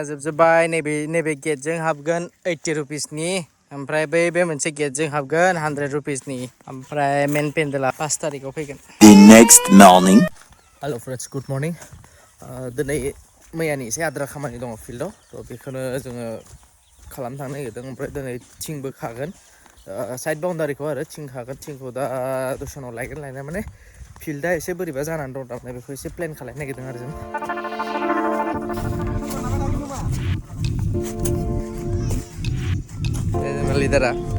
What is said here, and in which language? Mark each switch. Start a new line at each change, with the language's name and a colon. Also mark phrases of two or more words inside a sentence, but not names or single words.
Bodo: जोबजोब्बाय नैबे गेटजों हाबगोन 80 रुपिसनि ओमफ्राय बे मोनसे गेटजों हाबगोन 100 रुपिसनि ओमफ्राय मेन पेन्डेला 5 तारिखआव फैगोन
English: The next morning Hello friends, good morning
Bodo: दिनै मैयानि एसे आद्रा खामानि दङ फिल्डआव थ' बेखौनो जोङो खालामनो थांनो नागिरदों ओमफ्राय दिनै थिंबो खागोन साइड बाउन्डारिखौ आरो थिं खागोन थिंखौ दा दसेनाव लायनाय माने फिल्डआ एसे बोरैबा जानानै दं थारमाने बेखौ एसे प्लेन खालामनो नागिरदों आरो जों लिडारा